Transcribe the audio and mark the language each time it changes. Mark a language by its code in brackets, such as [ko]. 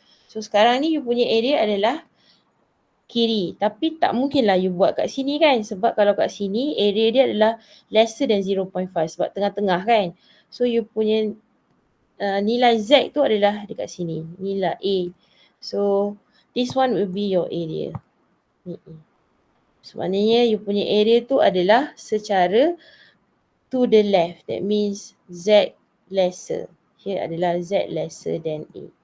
[ms] So sekarang ni you punya area adalah kiri. Tapi tak mungkin lah you buat kat sini kan. Sebab kalau kat sini, area dia adalah lesser than 0.5 sebab tengah-tengah kan. So you punya nilai Z tu adalah dekat sini, nilai A. [en] So this one will be your area. [ms] So maknanya you punya area tu adalah secara to the left. [en] That means Z lesser. Here adalah Z lesser than A.